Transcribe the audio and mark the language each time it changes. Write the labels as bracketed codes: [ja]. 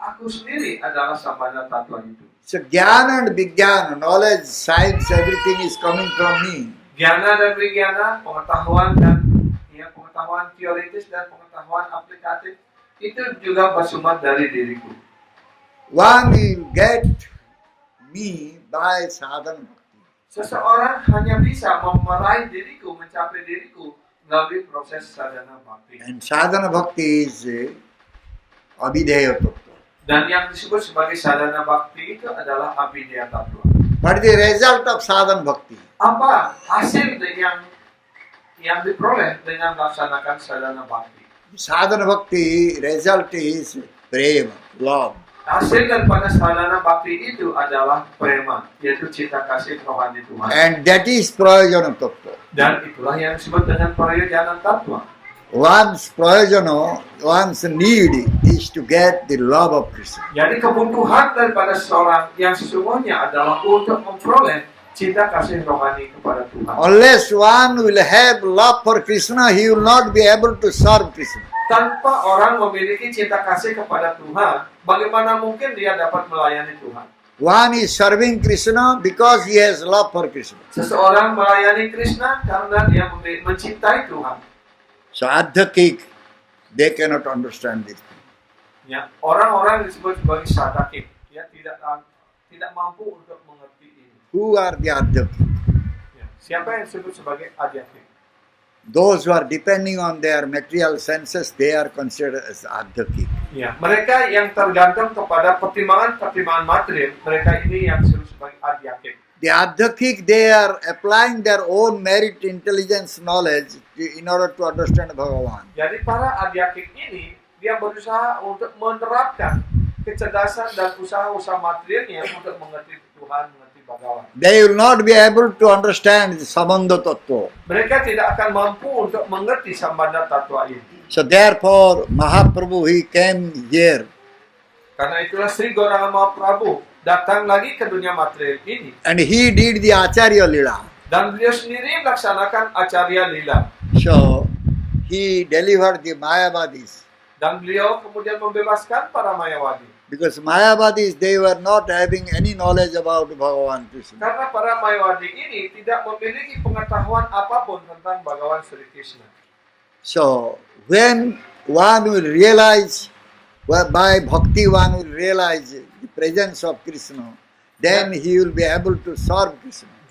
[id] Aku sendiri adalah Sambandha Tattva itu. [en] So Jnana and Vijnana, knowledge, science, everything is coming from me. [id] Jnana dan Vijnana, pengetahuan dan pengetahuan teoritis dan pengetahuan aplikatif itu juga bersumber dari diriku. [en] One will get me by sadhana bhakti. [id] Seseorang hanya bisa meraih diriku, mencapai diriku melalui proses sadhana bhakti. [en] And sadhana bhakti is Abhideya Tattva. [id] Dan yang disebut sebagai sadhana bhakti itu adalah Abhideya Tattva. [en] What is the result of sadhana bhakti? [id] Apa hasil yang diperoleh dengan melaksanakan sadhana bhakti? [en] Sadhana bhakti result is prema, love. [id] Hasil daripada sadhana bhakti itu adalah prema, yaitu cinta kasih rohani Tuhan. [en] And that is prayojana tattva. [id] Dan itulah yang disebut dengan prayojana tattva. [en] One's prayojana, one's need is to get the love of Krishna. [id] Jadi kebutuhan daripada seorang yang sesungguhnya adalah untuk memperoleh cinta kasih rohani kepada Tuhan. [en] Unless one will have love for Krishna, he will not be able to serve Krishna. [id] Tanpa orang memiliki cinta kasih kepada Tuhan, bagaimana mungkin dia dapat melayani Tuhan? [en] One is serving Krishna because he has love for Krishna. [id] Seseorang melayani Krishna karena dia mencintai Tuhan. [en] So adhyakik, they cannot understand this. [id] Ya, orang-orang disebut sebagai sadakik, ya tidak mampu untuk mengerti ini. [en] Who are the adhyakik? [id] Ya, siapa yang disebut sebagai adyakik? [en] Those who are depending on their material senses, they are considered as adhyakik. [id] Ya, mereka yang tergantung kepada pertimbangan material, mereka ini yang disebut sebagai adyakik. [en] The adhyakik, they are applying their own merit, intelligence, knowledge in order to understand Bhagavan. [id] Jadi para adyakik ini dia berusaha untuk menerapkan kecerdasan dan usaha-usaha materialnya untuk mengerti Tuhan, mengerti Bhagavan. [en] They will not be able to understand the Samanda Tattva. [id] Mereka tidak akan mampu untuk mengerti Sambandha Tattva ini. [en] So therefore, Mahaprabhu, he came here. [id] Karena itulah Sri Gauranga Mahaprabhu datang lagi ke dunia material ini. [en] And he did the Acharya Lila. [id] Dan beliau sendiri melaksanakan Acarya Lila. [en] So, he delivered the Mayavadis. [id] Dan beliau kemudian membebaskan para Mayawadi. [en] Because Mayavadis, they were not having any knowledge about Bhagavan Krishna. [id] Karena para Mayawadi ini tidak memiliki pengetahuan apapun tentang Bhagawan Sri Krishna. [en] So, when one will realize, by bhakti one will realize the presence of Krishna, then he will be able to serve Krishna.